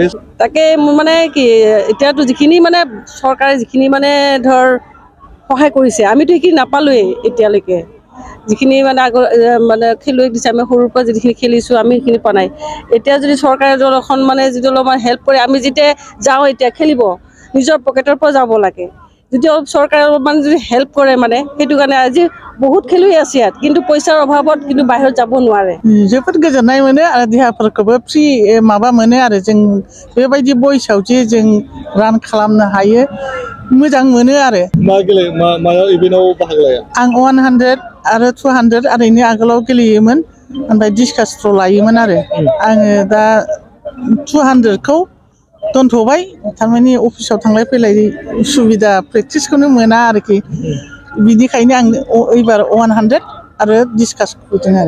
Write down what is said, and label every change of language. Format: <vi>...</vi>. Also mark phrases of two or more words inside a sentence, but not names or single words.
<as>তাকে মোৰ মানে কি এতিয়াতো যিখিনি মানে চৰকাৰে যিখিনি মানে ধৰ সহায় কৰিছে আমিতো সেইখিনি নাপালোৱেই এতিয়ালৈকে যিখিনি মানে আগৰ মানে খেলুৱৈ দিছে আমি সৰুৰ পৰা যিখিনি খেলিছোঁ আমি সেইখিনি পোৱা নাই এতিয়া যদি চৰকাৰে এখন মানে যিটো অলপমান হেল্প কৰে আমি যেতিয়া যাওঁ এতিয়া খেলিব নিজৰ পকেটৰ পৰা যাব লাগে যদি অলপ চৰকাৰে অলপমান যদি হেল্প কৰে মানে সেইটো কাৰণে আজি বহুত খেলুৱৈ আছে ইয়াত কিন্তু পইচাৰ অভাৱত কিন্তু বাহিৰত যাব নোৱাৰে</as> <brx>जोबोद गोजोननाय मोनो आरो देहाफोरखौबो फ्रि माबा मोनो आरो जों बेबायदि बयसआव जे जों रान खालामनो हायो मोजां मोनो आरो मायाव इभेन्टआव बाहागो लाया आं 100 आरो 200 ओरैनो आगोलाव गेलेयोमोन ओमफ्राय</brx> <en>discus throw'</en> <brx>लायोमोन आरो आङो दा 200खौ दोनथ'बाय थारमाने अफिसाव थांलाय फैलाय सुबिदा प्रेक्टिसखौनो मोना आरोखि बिनिखायनो आं एबार 100 आरो डिस्कास होदों आरो</brx>